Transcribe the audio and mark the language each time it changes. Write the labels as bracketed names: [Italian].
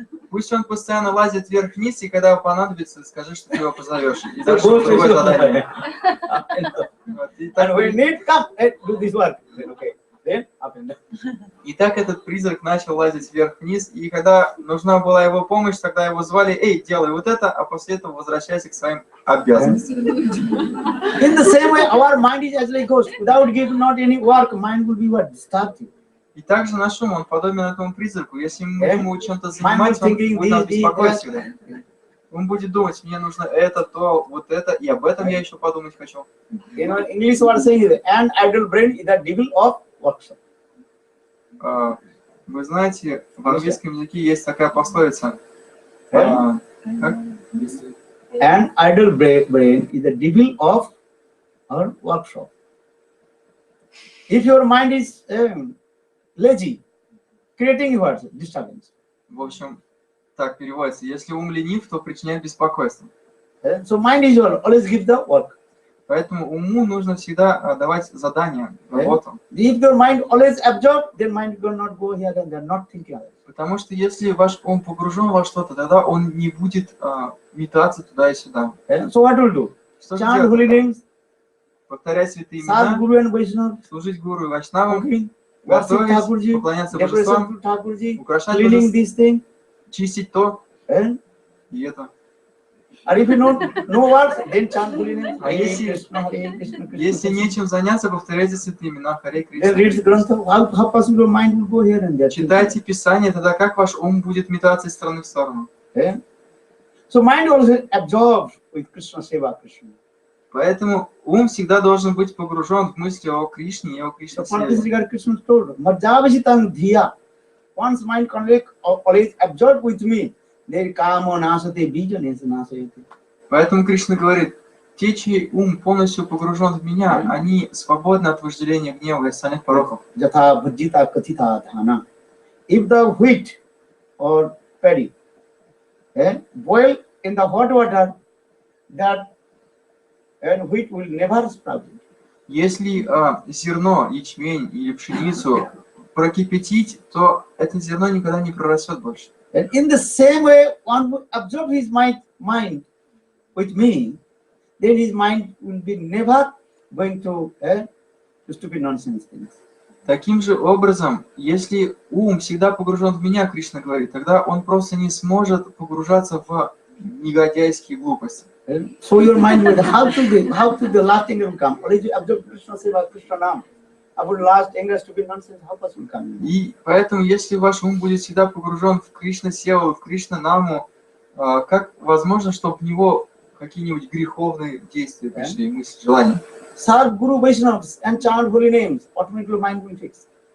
[Russian] Пусть он постоянно лазит вверх-вниз, и когда понадобится, скажи, что ты его позовешь. И дашь ему другое задание. Вот. И так [English] And when need, come, do this work. Okay, then up and down. [Russian] И так этот призрак начал лазить вверх-вниз, и когда нужна была его помощь, тогда его звали, эй, делай вот это, а после этого возвращайся к своим обязанностям. [English] In the same way, our mind is as like ghost. Without giving not any work, mind will be what? Disturbed. [Russian] И также наш ум, он подобен этому призраку. Если мы ему чем-то занимать, он будет нас беспокоить всегда. Он будет думать, мне нужно это, то, вот это, и об этом я еще подумать хочу. [English] You know, English word saying, an idle brain is the devil of workshop. [Russian] Вы знаете, в английском языке есть такая пословица. Как? [English] An idle brain is the devil of our workshop. If your mind is lazy, creating what? Disturbance. [Russian] В общем, Так переводится. Если ум ленив, то причиняет беспокойство. [English] So mind is always give the work. [Russian] Поэтому уму нужно всегда давать задания, работу. [English] If your mind always absorbed, then mind will not go here and there, not thinking. [Russian] Потому что если ваш ум погружен во что-то, тогда он не будет метаться туда и сюда. [English] So what will do? [Russian] Что же [English] Chant holy [Russian] делать? [English] names, [Russian] Повторять святые [English] serve [Russian] имена, [English] Guru and Vaishnava, [Russian] служить гуру и вайшнавам, [English] cooking, worship [Russian] готовить, [English] Thakurji, [Russian] поклоняться [English] decoration [Russian] божествам, [English] to Thakurji, [Russian] украшать [English] cleaning [Russian] божеств, [English] this thing. [Russian] чистить то [English] And [Russian] и это. [English] if you know no words, then chant holy names. [Russian] А если [English] Krishna. [Russian] нечем заняться, повторяйте святые имена, Харе [English] Then read the Grantha. How possible your mind will go here and there? [Russian] Читайте Писание, тогда как ваш ум будет метаться из стороны в сторону. [English] So mind also absorbed with Krishna Seva, Krishna. [Russian] Поэтому ум всегда должен быть погружен в мысли о Кришне и о [English] So [Russian] Кришне [English] for this [Russian] Севе. [English] regard, Krishna told, [Sanskrit] Madhyavasitang dhiya. [English] Once mind convict always absorbed with me, there [Sanskrit] kamo nasate bijanes nasayate. [Russian] Поэтому Кришна говорит, те, чей ум полностью погружен в меня, они свободны от вожделения, гнева и остальных пороков. [Sanskrit] Jatha bhajita kathita dhana. [English] If the wheat or paddy boil in the hot water, that and wheat will never sprout. [Russian] Если зерно, ячмень или пшеницу прокипятить, то это зерно никогда не прорастет больше. [English] And in the same way, one would absorb his mind with me, then his mind will be never going to stupid nonsense things. [Russian] Таким же образом, если ум всегда погружен в меня, Кришна говорит, тогда он просто не сможет погружаться в негодяйские глупости. [English] So your mind will how to the last thing will come. Always you absorb Krishna Seva, Krishna Nam. About last anger, stupid nonsense, how possible will come? [Russian] И поэтому, если ваш ум будет всегда погружен в Кришна Севу, в Кришна Наму, как возможно, чтобы в него какие-нибудь греховные действия пришли, мысли, желания? [English] Serve Guru Vaishnavas and chant holy names. Automatically mind will fix.